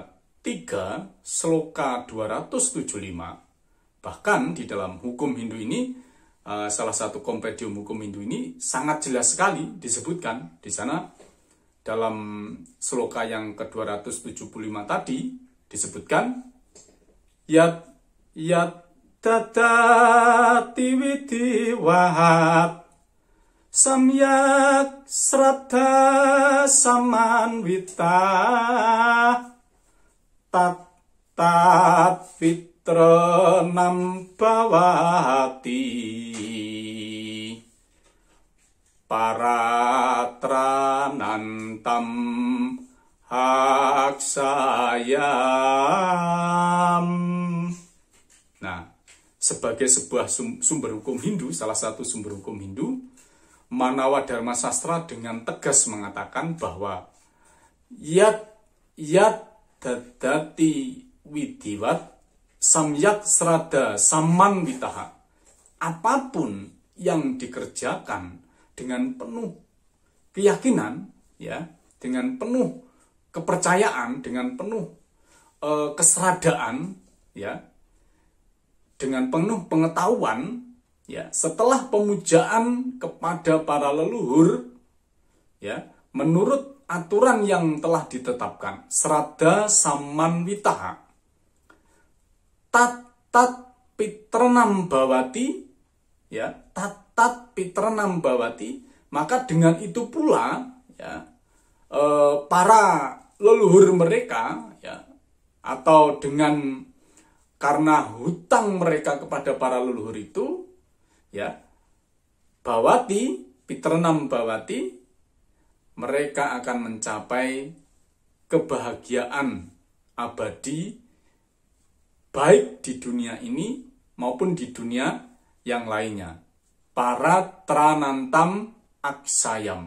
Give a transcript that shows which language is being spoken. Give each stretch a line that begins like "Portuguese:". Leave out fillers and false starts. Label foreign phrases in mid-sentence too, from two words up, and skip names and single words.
Indonesian: 3, Sloka 275, bahkan di dalam hukum Hindu ini, salah satu kompendium hukum Hindu ini sangat jelas sekali disebutkan di sana dalam sloka yang ke-275 tadi disebutkan yat
Sanskrit: tatati widi wahat samyak sraddha samanvita tat pitranam bhavati paratranantam haksayam.
Indonesian: Nah, sebagai sebuah sumber hukum Hindu, salah satu sumber hukum Hindu, Manawa Dharma Sastra dengan tegas mengatakan bahwa
Sanskrit: yat dadati widiwat samyak sraddha samanvitaha.
Indonesian: Apapun yang dikerjakan dengan penuh keyakinan, ya, dengan penuh kepercayaan, dengan penuh kesradaan, ya, dengan penuh pengetahuan, ya, setelah pemujaan kepada para leluhur, ya, menurut aturan yang telah ditetapkan,
Sanskrit: sraddha samanvitaha, tat pitranam bhavati, ya, tat pitranam bhavati,
Indonesian: maka dengan itu pula, ya, para leluhur mereka, ya, atau dengan karena hutang mereka kepada para leluhur itu, ya,
Sanskrit: bhavati, pitranam bhavati,
Indonesian: mereka akan mencapai kebahagiaan abadi baik di dunia ini maupun di dunia yang lainnya.
Sanskrit: Paratranantam aksayam.